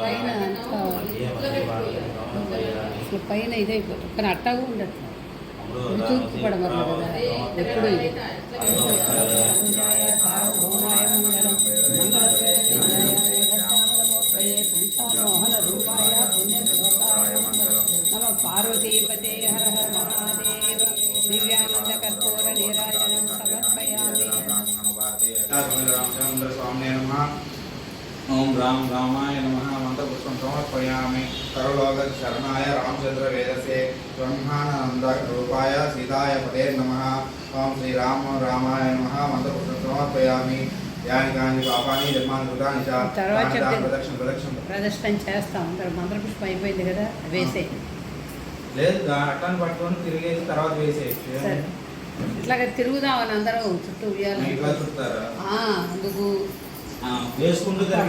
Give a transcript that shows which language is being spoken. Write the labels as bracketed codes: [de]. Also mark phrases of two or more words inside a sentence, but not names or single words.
[te] పైన అసలు పైన ఇదైపోతుంది కానీ అట్టగా ఉండదు తూర్పు పడమరు కదా ఎప్పుడు ఇది [sa] మోహన రూపాయ నమ పార్వతీపతే హర హర మహాదేవ దివ్యానంద కర్పూర నీరాజనం సమర్పయామి रामचंद्र स्वामी नमः ओम राम रामाय नमः मंत्रपुष्पं समर्पयामि सर्वलोक शरणाय रामचंद्र वेदसे ब्रह्मानंद रूपाय सीताय पते नमः ओम श्री राम रामाय नमः मंत्रपुष्पं समर्पयामि यानि कानि पापानि जन्मानि कृतानि च [te] ప్రదర్శన చేస్తాం మంత్రపుష్పం అయిపోయింది కదా వేసే లేదు అట్టని పట్టుకొని తిరిగేసి తర్వాత వేసేయచ్చు సరే ఇట్లాగా తిరుగుదామని అందరం చుట్టూ ఉయ్యాలి ఇట్లా చుట్టారా అందుకు వేసుకుంటూ